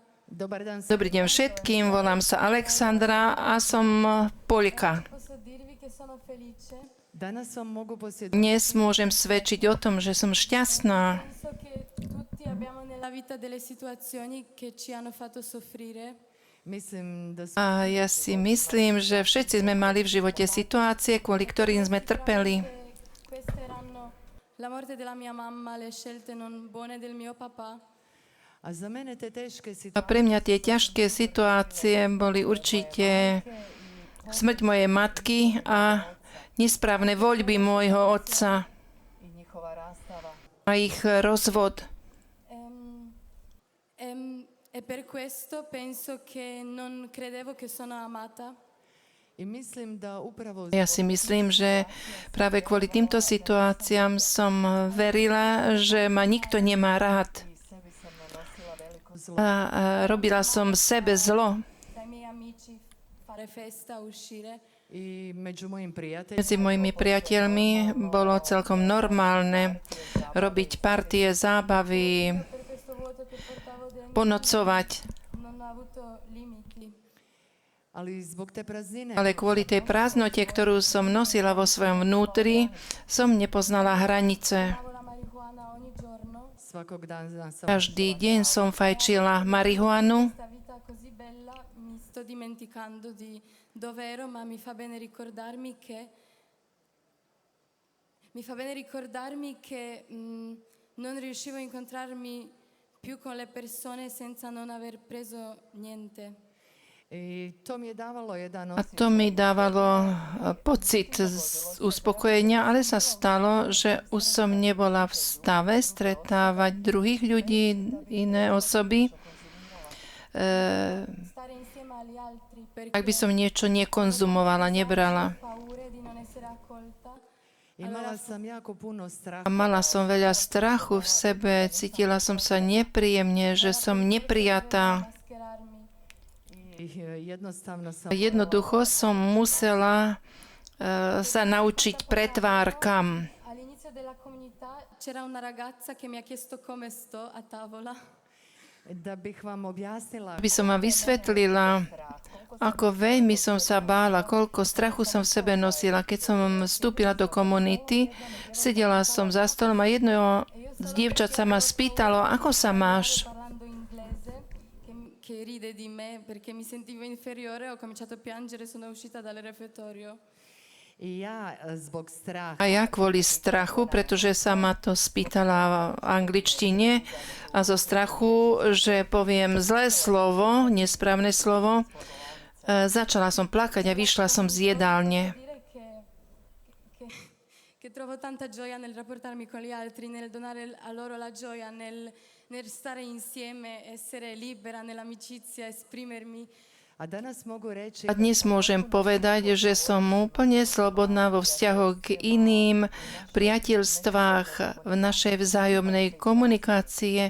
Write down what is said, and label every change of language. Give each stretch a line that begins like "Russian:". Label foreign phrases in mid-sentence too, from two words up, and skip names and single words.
Croatian: Dobar dan.
Slovak: Dobrý deň všetkým, volám sa Alexandra a som Poľka.
Italian: Posso dirvi che sono felice?
Croatian: Danas vam mogu posvjedočiti.
Slovak: Dnes môžem svedčiť o tom, že som šťastná.
Italian: Penso che tutti abbiamo nella vita delle situazioni che ci hanno fatto soffrire.
Croatian: Mislim da su
Slovak: A ja si myslím, že všetci sme mali v živote situácie, kvôli ktorým sme trpeli.
Italian: Queste erano la morte della mia mamma, le scelte non buone del mio papà.
Croatian: A za mene te teške A situacije
Slovak: pre mňa tie ťažké situácie boli určite smrť mojej matky a nesprávne voľby môjho otca
Croatian: i njihova rastava.
Slovak: a ich rozvod.
Italian: E per questo penso che non credevo che sono amata.
Croatian: i mislim da upravo
Slovak: Ja si myslím, že práve kvôli týmto situáciám som verila, že ma nikto nemá rád. A robila som sebe zlo.
Italian: Dai miei amici fare festa, uscire.
Croatian: i među mojim prijateljima
Slovak: Medzi mojimi priateľmi bolo celkom normálne robiť partie, zábavy,
Italian: Per questo vuoto che portavo dentro
Slovak: ponocovať.
Italian: non ho avuto limiti.
Croatian: ali zbog te praznine
Slovak: Ale kvôli tej prázdnote, ktorú som nosila vo svojom vnútri, som nepoznala hranice.
Italian: Fumavo la marijuana ogni giorno.
Croatian: svakog dana sam
Slovak: Každý deň som fajčila marihuanu.
Italian: Questa vita così bella mi sto dimenticando di dove ero, ma mi fa bene ricordarmi che non riuscivo a incontrarmi più con le persone senza non aver preso niente.
Croatian: i to mi je davalo jedan
Slovak: A to mi dávalo pocit uspokojenia, ale sa stalo, že už som nebola v stave stretávať druhých ľudí, iné osoby.
Italian: Stare insieme agli altri perché
Slovak: Ak by som niečo nekonzumovala, nebrala.
Italian: paure di non essere accolta.
Croatian: imala sam jako puno straha
Slovak: A mala som veľa strachu v sebe, cítila som sa nepríjemne, že som neprijatá.
Italian: Mascherarmi.
Croatian: i jednostavno sam
Slovak: Jednoducho som musela sa naučiť pretvárkam.
Italian: All'inizio della comunità c'era una ragazza che mi ha chiesto come sto a tavola.
Croatian: da bih vam objasnila
Slovak: Aby som vám vysvetlila, ako veľmi som sa bála, koľko strachu som v sebe nosila. Keď som vstúpila do komunity, sedela som za stolom a jedno z dievčat sa ma spýtalo, ako sa máš?
Italian: Parlando inglese che ride di me perché mi sentivo inferiore, ho cominciato a piangere, sono uscita dal refettorio.
Croatian: i ja zbog straha
Slovak: A ja kvôli strachu, pretože sa ma to spýtala v angličtine a zo strachu, že poviem zlé slovo, nesprávne slovo, začala som plakať a vyšla som z jedálne.
Italian: Dire che trovo tanta gioia nel rapportarmi con gli altri, nel donare a loro la gioia, nel stare insieme, essere libera nell'amicizia, esprimermi.
Croatian: a danas mogu reći
Slovak: A dnes môžem povedať, že som úplne slobodná vo vzťahoch k iným priateľstvách, v našej vzájomnej komunikácie.